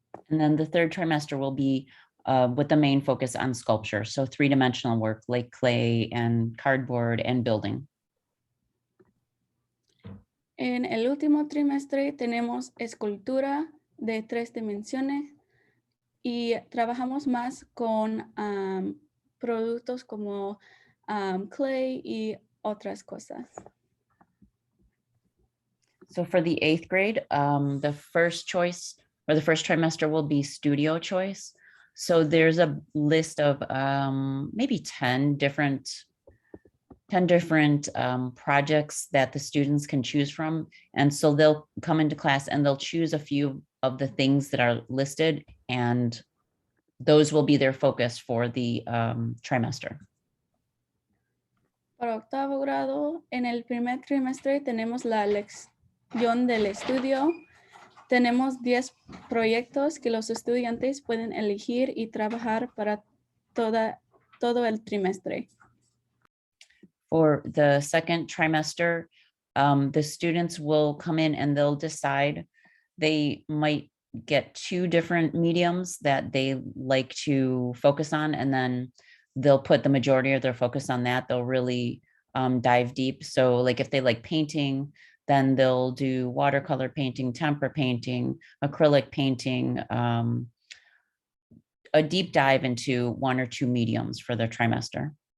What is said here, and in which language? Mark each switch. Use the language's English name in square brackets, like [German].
[English] And then the third trimester will be with the main focus on sculpture. So three-dimensional work like clay and cardboard and building. [Spanish] En el último trimestre tenemos escultura de 3 dimensiones y trabajamos más con productos como clay y otras cosas. [English] So for the 8th grade, the first choice or the first trimester will be studio choice. So there's a list of maybe 10 different 10 different projects that the students can choose from. And so they'll come into class and they'll choose a few of the things that are listed, and those will be their focus for the trimester. [Spanish] Para octavo grado, en el primer trimestre tenemos la lección del estudio. Tenemos 10 proyectos que los estudiantes pueden elegir y trabajar para todo el trimestre. [English] For the second trimester, the students will come in and they'll decide. They might get 2 different mediums that they like to focus on, and then they'll put the majority of their focus on that. They'll really dive deep. So like if they like painting, then they'll do watercolor painting, tempera painting, acrylic painting, a deep dive into 1 or 2 mediums for their trimester.